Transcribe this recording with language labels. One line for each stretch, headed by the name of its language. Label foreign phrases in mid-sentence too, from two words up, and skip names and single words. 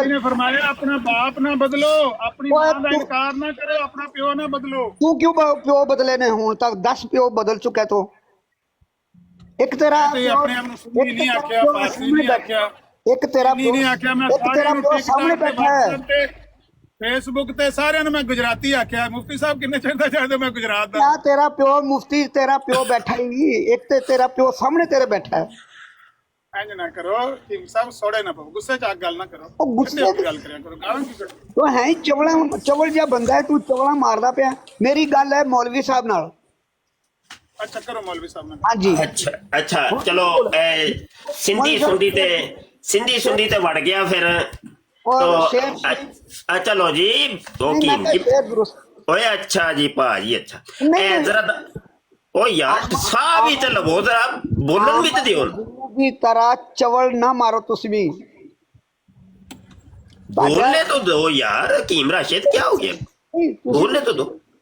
Urdu: نبی نے فرمایا اپنا باپ نہ بدلو، اپنی ماں کا انکار نہ کرو,
Punjabi: ਆਪਣਾ ਪਿਓ ਨਾ ਬਦਲੋ। ਤੂੰ ਕਿਉਂ ਪਿਓ ਬਦਲੇ ਨੇ? ਹੂੰ ਤਕ 10 ਪਿਓ ਬਦਲ ਚੁੱਕਾ ਹੈ। ਤੋ ਇਕ ਤੇਰਾ ਆਪਣੇ ਆਪ ਸੁੰਨੀ ਨਹੀਂ ਆਖਿਆ, ਫ਼ਾਰਸੀ ਨਹੀਂ ਆਖਿਆ, फारसी नहीं आख्या, ਇਕ ਤੇਰਾ ਨਹੀਂ ਆਖਿਆ। ਮੈਂ ਇਕ ਤੇਰਾ ਪਿਓ ਸਾਹਮਣੇ ਬੈਠਾ ਹੈ। ਫੇਸਬੁੱਕ ਤੇ ਸਾਰਿਆਂ ਨੂੰ ਮੈਂ ਗੁਜਰਾਤੀ ਆਖਿਆ। ਮੁਫਤੀ ਸਾਹਿਬ ਕਿੰਨੇ ਚਿਰ ਦਾ ਜਾਣਦੇ ਮੈਂ ਗੁਜਰਾਤ ਦਾ। ਕਿਆ ਤੇਰਾ ਪਿਓ ਮੁਫ਼ਤੀ ਤੇਰਾ ਪਿਓ ਬੈਠਾ ਹੀ ਇਕ ਤੇ ਤੇਰਾ ਪਿਓ ਸਾਹਮਣੇ ਤੇਰੇ ਬੈਠਾ ਹੈ ਇੰਜ ਨਾ ਕਰੋ ਟੀਮ ਸਾਹਿਬ, ਸੋੜੇ ਨਾ ਪਾਓ, ਗੁੱਸੇ ਚ ਆ ਗੱਲ ਨਾ ਕਰੋ। ਉਹ ਗੁੱਸੇ ਠੰਡੇ ਹੋ ਕੇ ਗੱਲ ਕਰਿਆ ਕਰੋ, ਗਾਲਾਂ ਕੀ ਕੱਢੋ। ਤੋ ਹੈ ਹੀ ਚਵਲ ਜਿਹਾ ਬੰਦਾ ਹੈ ਤੂੰ ਚਵਲਾਂ ਮਾਰਦਾ ਪਿਆ। ਮੇਰੀ ਗੱਲ ਹੈ ਮੌਲਵੀ ਸਾਹਿਬ ਨਾਲ। ਅੱਛਾ ਕਰੋ ਮੌਲਵੀ ਸਾਹਿਬ ਨਾਲ। ਹਾਂ ਜੀ ਅੱਛਾ ਅੱਛਾ ਚਲੋ ਸਿੰਧੀ ਸੁੰਦੀ ਤੇ ਵੜ ਗਿਆ ਫਿਰ और तो शेर ਚਲੋ ਜੀ ਤੋ ਨਹੀਂ, ਮੈਂ की ਤੋ ਸ਼ੇਰ ਦਰੁਸਤ ਓਏ ਅੱਛਾ ਜੀ ਭਾਜੀ ਅੱਛਾ नहीं, ए नहीं। ਜ਼ਰਾ ਓ ਯਾਰ ਸਾਹ ਵੀ ਤੋ ਲਗੋ ਜ਼ਰਾ ਬੋਲਣ ਵੀ ਤੋ ਦਿਓ ਕੀ ਤਰ੍ਹਾਂ ਚਵਲ ਨਾ ਮਾਰੋ ਤੁਸ ਵੀ।
Urdu: بولنے تو دو یار حکیم راشد کیا ہو گیا بولنے تو دو.